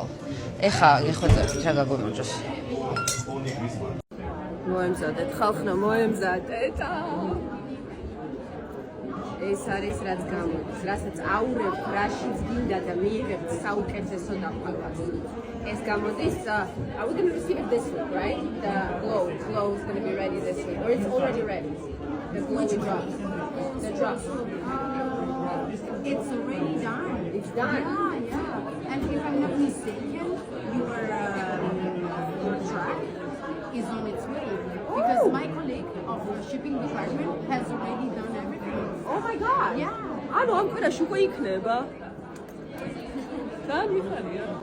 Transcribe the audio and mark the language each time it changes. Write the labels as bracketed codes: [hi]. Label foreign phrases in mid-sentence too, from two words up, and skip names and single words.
[ka] ეხა გეხვეწებით რა გაგვიმარჯოს. მოემზადეთ, ხალხნა მოემზადეთ. ეს არის რაც გამოდის, რასაც აურებთ, რაშიც გინდა და მიიღებთ საუკეთესო და ყველას. ეს გამოდის, [en] are we going to receive it this week, right? The glow is going to be ready this week, or it's already ready. The glow drops. The drops. It's already done. It's done. Yeah. And if I'm not mistaken, your track is on its way. Because my colleague of the shipping department has already done everything. Oh my god. Yeah. [ka] ანუ ამ კვირაში უკვე იქნება. ძალიან მიხარია.